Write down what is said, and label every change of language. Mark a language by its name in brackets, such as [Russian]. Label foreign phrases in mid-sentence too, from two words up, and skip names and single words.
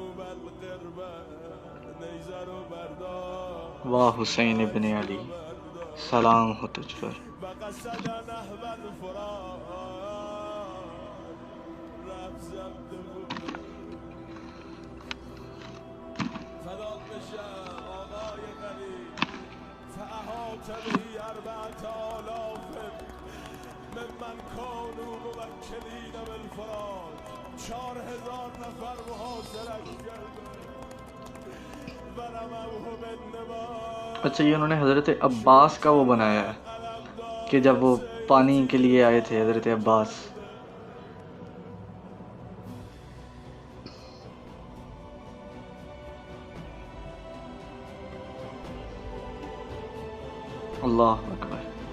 [Urdu] واہ حسین ابن علی سلام ہو تجھ پر۔ [Arabic] بقصد نهب الفرات [Persian] رفت زنده بود فدات بشم آقای غریب [Arabic] فاحاط به 4000 ممن كانوا موکلین بالفرات [Persian] 4000 نفر محاصرش کرده [Arabic] ورموه بالنبات [Urdu] اچھا یہ انہوں نے حضرت عباس کا وہ بنایا ہے کہ جب وہ پانی کے لیے آئے تھے حضرت عباس۔ [Arabic] اللہ اکبر۔